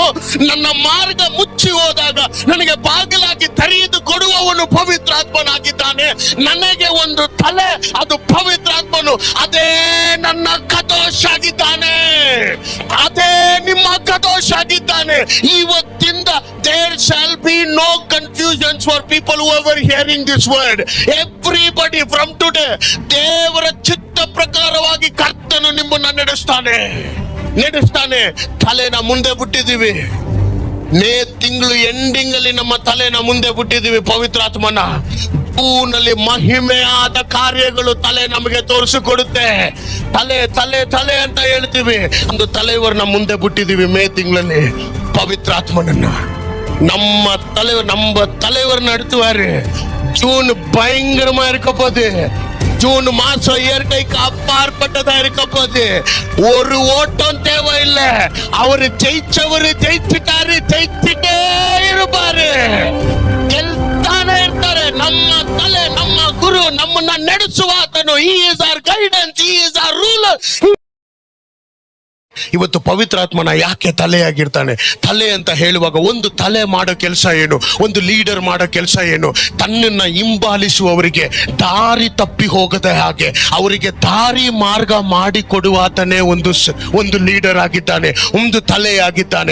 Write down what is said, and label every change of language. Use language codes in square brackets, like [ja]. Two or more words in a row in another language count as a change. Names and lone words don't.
[kn] ನನ್ನ ಮಾರ್ಗ ಮುಚ್ಚಿ ಹೋದಾಗ ನನಗೆ ಬಾಗಿಲಾಗಿ ತೆರೆದು ಕೊಡುವವನು ಪವಿತ್ರಾತ್ಮನಾಗಿದ್ದಾನೆ. ನನಗೆ ಒಂದು ತಲೆ, ಅದು ಪವಿತ್ರಾತ್ಮನು. ಅದೇ ನನ್ನ ಕದೋಷ್ ಆಗಿದ್ದಾನೆ, ಅದೇ ನಿಮ್ಮ ಕದೋಷ್ ಆಗಿದ್ದಾನೆ. [en] ಇವತ್ತಿಂದ there shall be no confusions for people who are hearing this word. Everybody from today, [kn] ದೇವರ ಚಿತ್ತ ಪ್ರಕಾರವಾಗಿ ಕರ್ತನು ನಿಮ್ಮನ್ನ ನಡೆಸ್ತಾನೆ. ತಲೆನ ಮುಂದೆ ಬಿಟ್ಟಿದ್ದೀವಿ. ಮೇ ತಿಂಗಳು ಎಂಡಿಂಗ್ ಅಲ್ಲಿ ನಮ್ಮ ತಲೆನ ಮುಂದೆ ಬಿಟ್ಟಿದ್ದೀವಿ ಪವಿತ್ರಾತ್ಮನ. ಜೂನಲ್ಲಿ ಮಹಿಮೆಯಾದ ಕಾರ್ಯಗಳು ತಲೆ ನಮಗೆ ತೋರಿಸಿಕೊಡುತ್ತೆ. ತಲೆ ತಲೆ ತಲೆ ಅಂತ ಹೇಳ್ತೀವಿ. ಒಂದು ತಲೆಯವರನ್ನ ಮುಂದೆ ಬಿಟ್ಟಿದ್ದೀವಿ ಮೇ ತಿಂಗಳಲ್ಲಿ ಪವಿತ್ರಾತ್ಮನನ್ನ. [ta] நம்ம தலைவர் நடத்துவாரு. ஜூன் பயங்கரமா இருக்க போது. ஜூன் மாசம் இயற்கைக்கு அப்பாற்பட்டதா இருக்க போது. ஒரு ஓட்டம் தேவையில்லை. அவரு ஜெயிச்சவரு ஜெயிச்சுட்டாரு, ஜெயிச்சுட்டே இருப்பாரு, [kn] ಗೆಲ್ತಾನೆ ಇರ್ತಾರೆ. ನಮ್ಮ ತಲೆ, ನಮ್ಮ ಗುರು, ನಮ್ಮನ್ನ ನಡೆಸುವಾತನು. [en] he is our guidance, he is our ruler. [kn] ಇವತ್ತು ಪವಿತ್ರಾತ್ಮನ ಯಾಕೆ ತಲೆಯಾಗಿರ್ತಾನೆ? ತಲೆ ಅಂತ ಹೇಳುವಾಗ ಒಂದು ತಲೆ ಮಾಡೋ ಕೆಲಸ ಏನು? ಒಂದು ಲೀಡರ್ ಮಾಡೋ ಕೆಲಸ ಏನು? ತನ್ನನ್ನ ಹಿಂಬಾಲಿಸುವವರಿಗೆ ದಾರಿ ತಪ್ಪಿ ಹೋಗದೆ ಹಾಗೆ ಅವರಿಗೆ ದಾರಿ ಮಾರ್ಗ ಮಾಡಿ ಕೊಡುವಾತನೇ ಒಂದು ಲೀಡರ್ ಆಗಿದ್ದಾನೆ, ಒಂದು ತಲೆಯಾಗಿದ್ದಾನೆ.